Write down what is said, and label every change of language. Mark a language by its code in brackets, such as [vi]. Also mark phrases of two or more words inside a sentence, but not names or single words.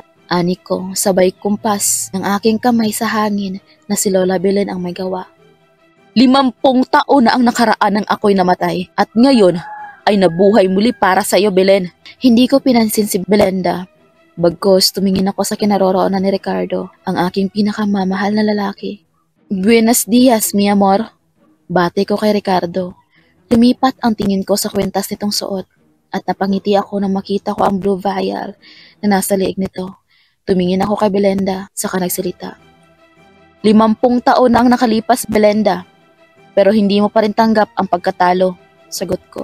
[tl] Ani ko, sabay kumpas ng aking kamay sa hangin na si Lola Belen ang may gawa. 50 taon na ang nakaraan ng ako'y namatay at ngayon ay nabuhay muli para sa iyo, Belen. Hindi ko pinansin si Belenda. Bagkos tumingin ako sa kinaroroonan ni Ricardo, ang aking pinakamamahal na lalaki. [es] Buenos dias, mi amor. [tl] Bate ko kay Ricardo. Lumipat ang tingin ko sa kwentas nitong suot at napangiti ako nang makita ko ang [en] blue vial [tl] na nasa liig nito. Tumingin ako kay Belenda, saka nagsalita. 50 taon na ang nakalipas, Belenda. Pero hindi mo pa rin tanggap ang pagkatalo, sagot ko.